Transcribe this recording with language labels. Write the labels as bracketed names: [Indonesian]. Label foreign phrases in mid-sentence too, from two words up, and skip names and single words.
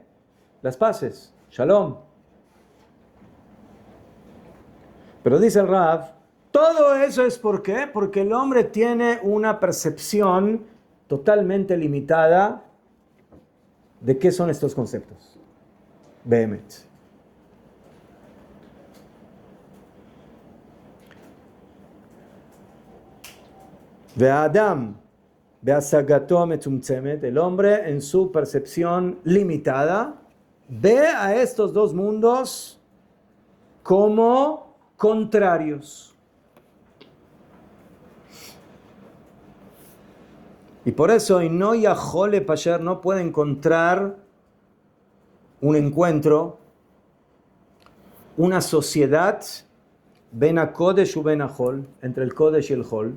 [Spanish] Las paces. Shalom. Pero dice el Rav, todo eso es ¿por qué? Porque el hombre tiene una percepción totalmente limitada de qué son estos conceptos. [Hebrew] Behemet. והאדם בהשגתו מצומצמת, [Spanish] el hombre en su percepción limitada ve a estos dos mundos como contrarios. Y por eso no [Hebrew] יכול לפשר, [Spanish] no puede encontrar un encuentro, una sociedad [Hebrew] בין הקודש ובין החול, [Spanish] entre el Kodesh y el Chol.